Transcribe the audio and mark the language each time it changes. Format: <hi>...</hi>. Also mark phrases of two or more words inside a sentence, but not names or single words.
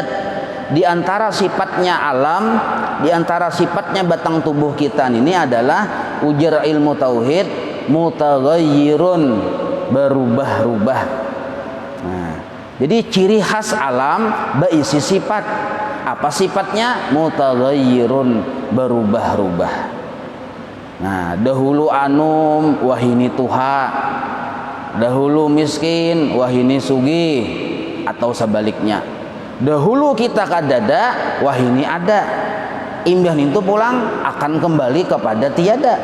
<bjn>Di antara sifatnya alam, di antara sifatnya batang tubuh kita ini adalah ujar ilmu tauhid mutaghayyirun, berubah-ubah. Nah, jadi ciri khas alam berisi sifat. Apa sifatnya? Mutaghayyirun, berubah-ubah. Nah, dahulu anum wahini tuha, dahulu miskin wahini sugih, atau sebaliknya. Dahulu kita kadada, wahini ada. Imbah itu pulang akan kembali kepada tiada.</bjn>